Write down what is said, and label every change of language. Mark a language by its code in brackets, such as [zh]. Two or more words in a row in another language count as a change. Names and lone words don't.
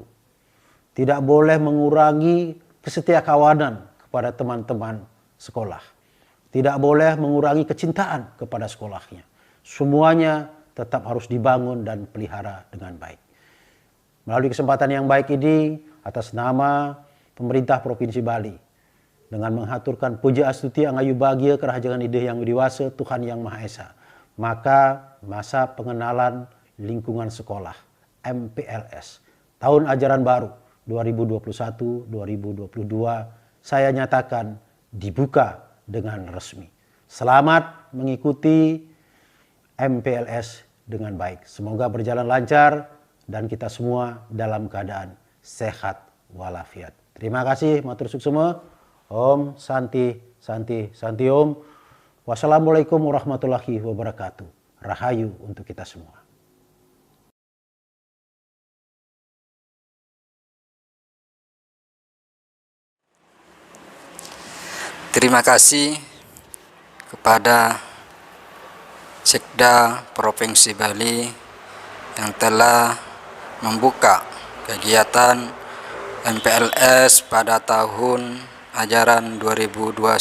[id] Tidak boleh mengurangi kesetiakawanan kepada teman-teman sekolah. Tidak boleh mengurangi kecintaan kepada sekolahnya. Semuanya tetap harus dibangun dan pelihara dengan baik. Melalui kesempatan yang baik ini, atas nama pemerintah Provinsi Bali, dengan menghaturkan [ban] puja astuti angayu bahagia kerajangan ide yang widiwasa [id] Tuhan Yang Maha Esa, maka masa pengenalan lingkungan sekolah MPLS tahun ajaran baru 2021-2022 saya nyatakan dibuka dengan resmi. Selamat mengikuti MPLS dengan baik. Semoga berjalan lancar dan kita semua dalam keadaan sehat walafiat. Terima kasih, [ban] matur suksema. [sa] ॐ शान्ति शान्ति शान्ति ॐ. [ar] والسلام عليكم ورحمة الله وبركاته. [id] Rahayu untuk kita semua. Terima kasih kepada Sekda Provinsi Bali yang telah membuka kegiatan MPLS pada tahun ajaran 2021.